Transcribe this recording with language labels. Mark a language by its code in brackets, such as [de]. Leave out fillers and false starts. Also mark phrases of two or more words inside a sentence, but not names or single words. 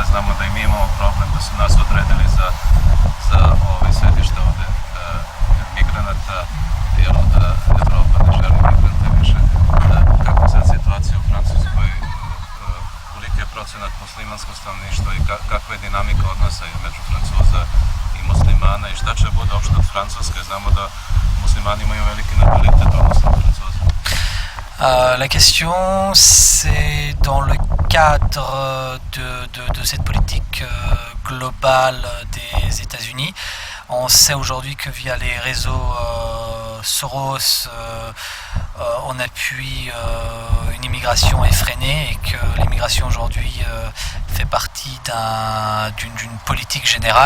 [sr] Znamo da i mi imamo problem da su nas odredili za sedište ovde migranata, jer Evropa ne želi migrante više. Kakva je sad situacija u Francuskoj? Koliki je procenat muslimanskog stanovništva i kakva je dinamika odnosa između Francuza i muslimana i šta će bude uopšte od Francuske? Znamo da muslimani imaju veliki natalitet odnosno Francuza. [fr] La question, c'est dans le cadre de cette politique globale des États-Unis. On sait aujourd'hui que via les réseaux Soros, on appuie une immigration effrénée et que l'immigration aujourd'hui fait partie d'une politique générale.